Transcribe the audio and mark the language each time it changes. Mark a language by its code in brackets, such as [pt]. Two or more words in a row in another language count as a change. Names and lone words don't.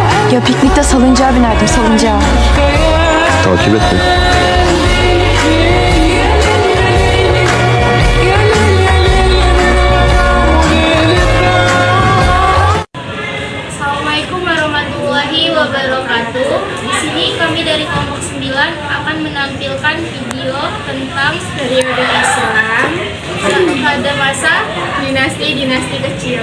[tr] Ya piknikte salıncağa binerdim, salıncağa. Takip et beni. [ar] Assalamualaikum warahmatullahi wabarakatuh. [id] Di sini kami dari kelompok 9 akan menampilkan video tentang periode Islam pada masa dinasti-dinasti kecil.